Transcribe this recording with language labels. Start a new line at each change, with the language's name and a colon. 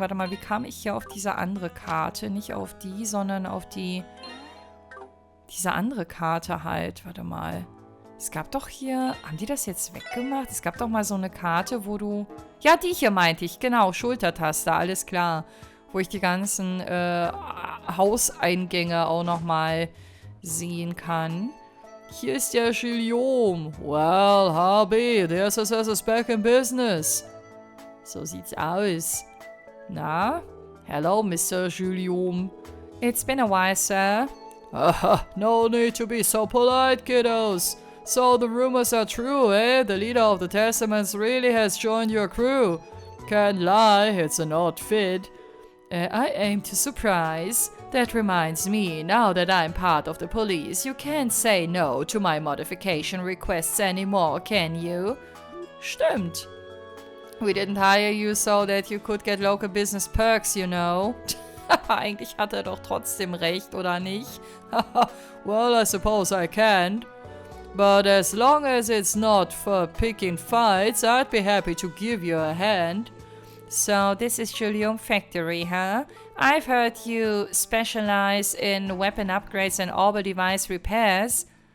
German: Warte mal, wie kam ich hier auf diese andere Karte? Nicht auf die, sondern auf diese andere Karte halt. Warte mal. Es gab doch hier, haben die das jetzt weggemacht? Es gab doch mal so eine Karte, wo du... Ja, die hier meinte ich, genau, Schultertaste, alles klar. Wo ich die ganzen Hauseingänge auch nochmal sehen kann. Hier ist der Gilliom.
English: Well, HB, the SSS is back in business.
German: So sieht's aus. Na?
English: Hello, Mr. Gilliom. It's been a while, sir. No need to be so polite, kiddos. So the rumors are true, eh? The leader of the Testaments really has joined your crew. Can't lie, it's an odd fit. I aim to surprise. That reminds me, now that I'm part of the police, you can't say no to my modification requests anymore, can you?
German: Stimmt.
English: We didn't hire you so that you could get local business perks, you know.
German: Eigentlich hat er doch trotzdem recht, oder nicht?
English: Well, I suppose I can't. But as long as it's not for picking fights, I'd be happy to give you a hand. So, this is Julium Factory, huh? I've heard you specialize in weapon upgrades and orbital device repairs.